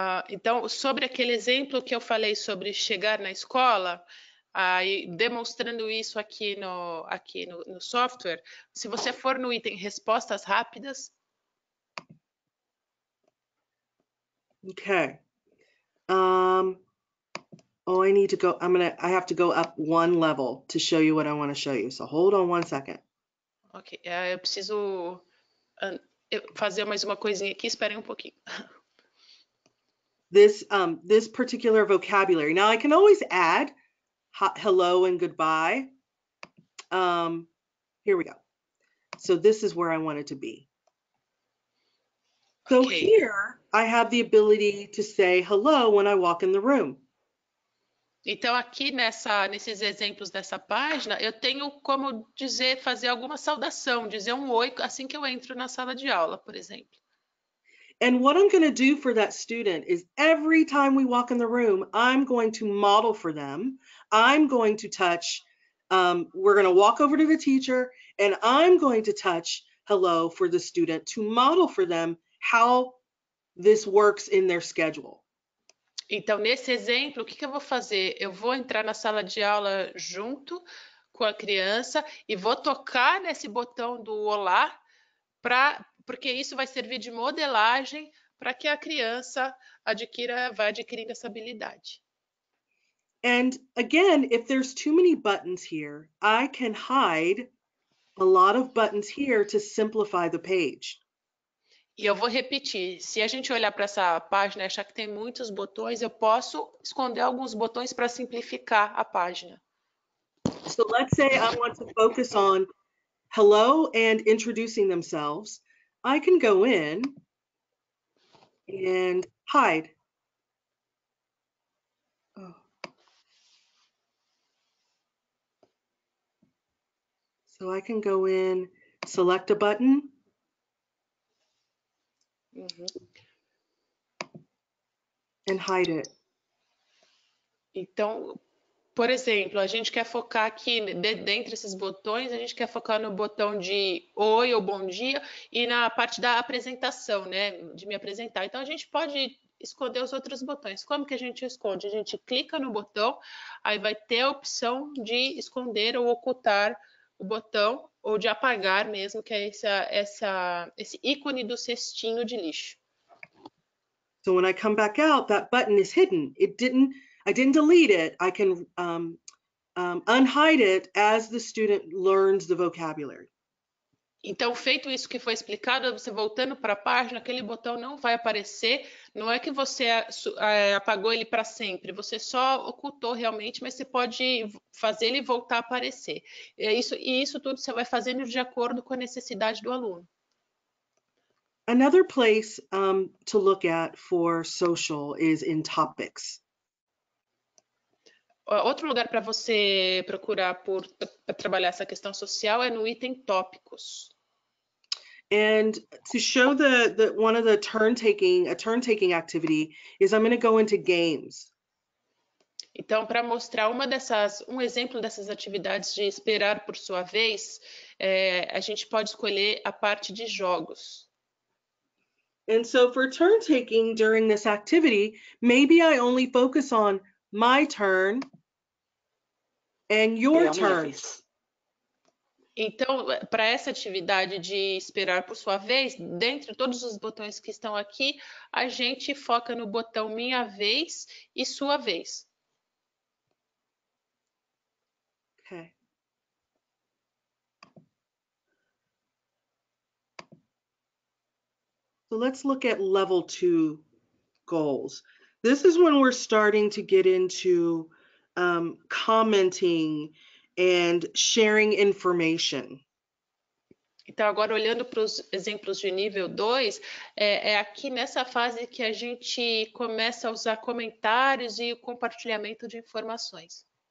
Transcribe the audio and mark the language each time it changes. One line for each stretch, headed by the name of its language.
Portuguese: Então, sobre aquele exemplo que eu falei sobre chegar na escola, demonstrando isso aqui no software, se você for no item respostas rápidas.
English: Okay. Oh, I have to go up one level to show you what I want to show you. So hold on one second.
Portuguese: Ok, eu preciso fazer mais uma coisinha aqui, esperem um pouquinho.
English: This particular vocabulary. Now I can always add hello and goodbye. Here we go. So this is where I want it to be. So Okay. Here I have the ability to say hello when I walk in the room.
Portuguese: Então aqui nesses exemplos dessa página, eu tenho como fazer alguma saudação, dizer um oi assim que eu entro na sala de aula, por exemplo.
English: And what I'm going to do for that student is every time we walk in the room, I'm going to model for them. I'm going to touch, we're going to walk over to the teacher and I'm going to touch hello for the student to model for them how this works in their schedule.
Portuguese: Então, nesse exemplo, o que eu vou fazer? Eu vou entrar na sala de aula junto com a criança e vou tocar nesse botão do olá, porque isso vai servir de modelagem para que a criança vai adquirindo essa habilidade.
English: And again, if there's too many buttons here, I can hide a lot of buttons here to simplify the page.
Portuguese: E eu vou repetir, se a gente olhar para essa página e achar que tem muitos botões, eu posso esconder alguns botões para simplificar a página.
English: So let's say I want to focus on hello and introducing themselves. I can go in and hide. Oh. So I can go in, select a button. And hide it.
Portuguese: Então, por exemplo, a gente quer focar aqui, dentre esses botões, a gente quer focar no botão de oi ou bom dia e na parte da apresentação, né, de me apresentar. Então, a gente pode esconder os outros botões. Como que a gente esconde? A gente clica no botão, aí vai ter a opção de esconder ou ocultar o botão, ou de apagar mesmo, que é esse ícone do cestinho de lixo.
English: So when I come back out, that button is hidden. I didn't delete it. I can unhide it as the student learns the vocabulary.
Portuguese: Então, feito isso que foi explicado, você voltando para a página, aquele botão não vai aparecer. Não é que você apagou ele para sempre, você só ocultou realmente, mas você pode fazer ele voltar a aparecer. E isso tudo você vai fazendo de acordo com a necessidade do aluno.
English: Another place to look at for social is in topics.
Portuguese: Outro lugar para você procurar para trabalhar essa questão social é no item tópicos.
English: And to show one of the turn-taking activity is I'm going to go into games.
Portuguese: Então, para mostrar um exemplo dessas atividades de esperar por sua vez, a gente pode escolher a parte de jogos.
English: And so for turn taking during this activity, maybe I only focus on my turn and your turn.
Portuguese: Então, para essa atividade de esperar por sua vez, dentre todos os botões que estão aqui, a gente foca no botão minha vez e sua vez.
English: Okay. So let's look at level 2 goals. This is when we're starting to get into commenting and sharing information.
Portuguese: Então, agora olhando para os exemplos de nível 2, é aqui nessa fase que a gente começa a usar comentários e o compartilhamento de informações.